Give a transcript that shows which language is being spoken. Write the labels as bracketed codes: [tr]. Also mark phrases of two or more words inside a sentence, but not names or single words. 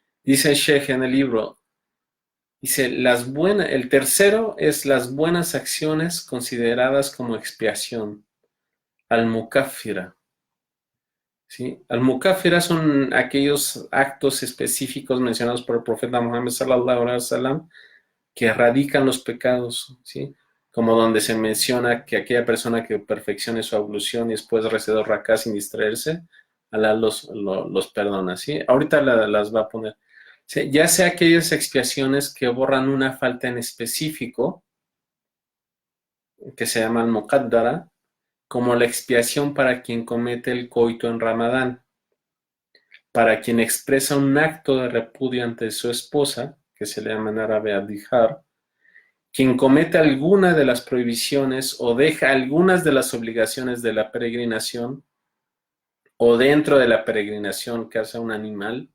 [es] Dice el Sheikh en el libro, Dice, el tercero es las buenas acciones consideradas como expiación, al-mukaffira. ¿Sí? Al-mukaffira son aquellos actos específicos mencionados por el profeta Muhammad [ar] صلى الله عليه وسلم [es] que erradican los pecados, ¿sí? Como donde se menciona que aquella persona que perfeccione su ablución y después rece 2 rakás sin distraerse, Alá los perdona, ¿sí? Ahorita las va a poner. ¿Sí? Ya sea aquellas expiaciones que borran una falta en específico, que se llaman muqaddara, como la expiación para quien comete el coito en Ramadán, para quien expresa un acto de repudio ante su esposa, que se le llama en árabe adhijar, quien comete alguna de las prohibiciones o deja algunas de las obligaciones de la peregrinación o dentro de la peregrinación caza un animal.